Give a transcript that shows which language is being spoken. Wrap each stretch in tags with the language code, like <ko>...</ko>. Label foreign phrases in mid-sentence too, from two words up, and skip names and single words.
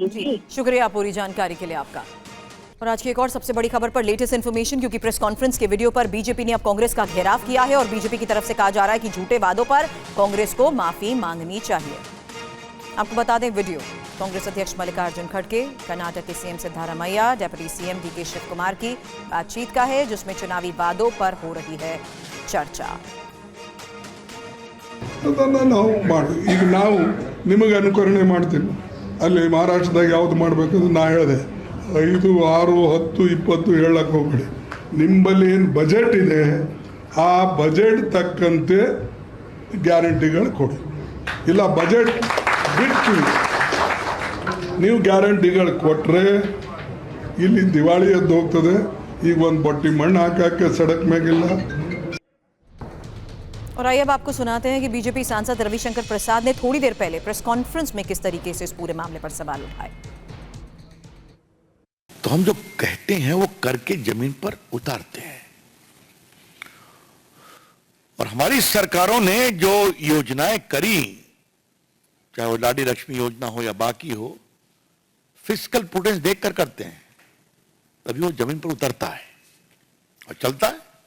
<hi>जी शुक्रिया पूरी जानकारी के लिए आपका। और आज की एक और सबसे बड़ी खबर पर</hi> <en>latest information,</en> <hi>क्योंकि</hi> <en>press conference</en> <hi>के वीडियो पर बीजेपी ने अब कांग्रेस का घेराव किया है और बीजेपी की तरफ से कहा जा रहा है कि झूठे वादों पर कांग्रेस को माफी मांगनी चाहिए। आपको बता दें वीडियो कांग्रेस अध्यक्ष मल्लिकार्जुन खड़गे, कर्नाटक के सीएम सिद्धारमैया,</hi> <en>deputy CM</en> <hi>डीके शिव कुमार की बातचीत का है, जिसमें चुनावी वादों पर हो रही है चर्चा।</hi> <kn>ಅದನ್ನು ನಾವು ಈಗ ನಾವು ನಿಮಗೆ ಅನುಕರಣೆ ಮಾಡ್ತೀವಿ. ಅಲ್ಲಿ ಮಹಾರಾಷ್ಟ್ರದಾಗ ಯಾವ್ದು ಮಾಡಬೇಕಂದ್ರೆ ನಾ ಹೇಳಿದೆ 5, 6, 10, 20 ಹೇಳಕ್ಕೆ ಹೋಗ್ಬೇಡಿ. ನಿಮ್ಮಲ್ಲಿ ಏನು ಬಜೆಟ್ ಇದೆ ಆ ಬಜೆಟ್ ತಕ್ಕಂತೆ ಗ್ಯಾರಂಟಿಗಳು ಕೊಡಿ. ಇಲ್ಲ ಬಜೆಟ್ ಬಿಟ್ಟು ನೀವು ಗ್ಯಾರಂಟಿಗಳು ಕೊಟ್ಟರೆ ಇಲ್ಲಿ ದಿವಾಳಿ ಎದ್ದು ಹೋಗ್ತದೆ. ಈಗ ಒಂದು ಬಟ್ಟಿ ಮಣ್ಣು ಹಾಕಕ್ಕೆ ಸಡಕ್ ಮ್ಯಾಗಿಲ್ಲ.</kn> <hi>और आइए अब आपको सुनाते हैं कि बीजेपी सांसद रविशंकर प्रसाद ने थोड़ी देर पहले</hi> <en>press conference</en> <hi>में किस तरीके से इस पूरे मामले पर सवाल उठाए। तो हम जो कहते हैं वो करके जमीन पर उतारते हैं। और हमारी सरकारों ने जो योजनाएं करी, चाहे वो लाडी लक्ष्मी योजना हो या बाकी हो,</hi> <en>fiscal prudence</en> <hi>देखकर करते हैं, तभी वो जमीन पर उतरता है और चलता है।</hi>